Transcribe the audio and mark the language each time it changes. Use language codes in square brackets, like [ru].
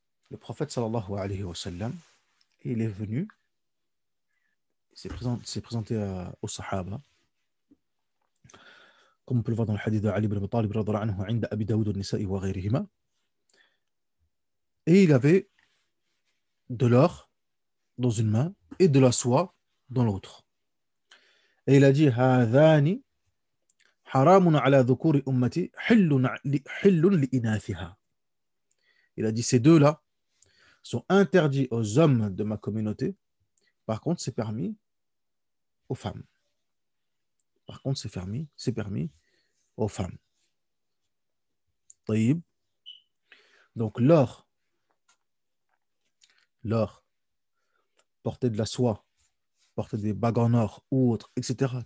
[fr] Le prophète sallallahu alayhi wa sallam, il est venu, s'est présenté aux sahaba, comme on peut le voir dans le hadith de Ali ibn Abi Talib radhiyallahu anhu, [ar] عند أبي داود والنساء وغيرهما, [fr] et il avait de l'or dans une main et de la soie dans l'autre. Et il a dit [ar] هذان حرام على ذكور أمتي حل لإناثها. [fr] Il a dit ces deux-là sont interdits aux hommes de ma communauté. Par contre, c'est permis aux femmes. Par contre, c'est permis aux femmes. [ar] طيب. [fr] Donc l'or, porter de la soie, porter des bagues en or ou autre, etc.